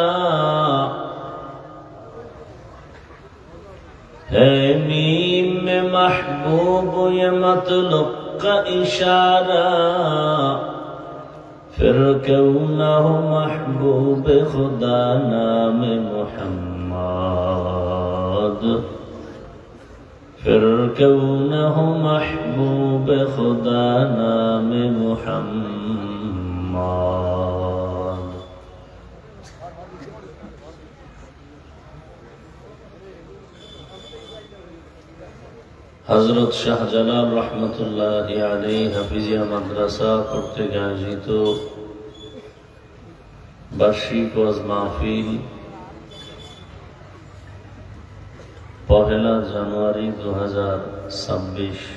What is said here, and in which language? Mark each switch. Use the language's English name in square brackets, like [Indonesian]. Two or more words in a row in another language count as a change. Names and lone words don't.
[Urdu] ہے میم میں محبوب یہ مطلب کا اشارہ پھر کیوں نہ ہو محبوب خدا نام محمد پھر کیوں نہ ہو محبوب خدا نام محمد [Bangla] হযরত শাহজালাল রহমতুল্লাহি আলাইহি হাফিজিয়া মাদ্রাসা কর্তৃক আয়োজিত বার্ষিক ওয়াজ মাহফিল 1 জানুয়ারি 2026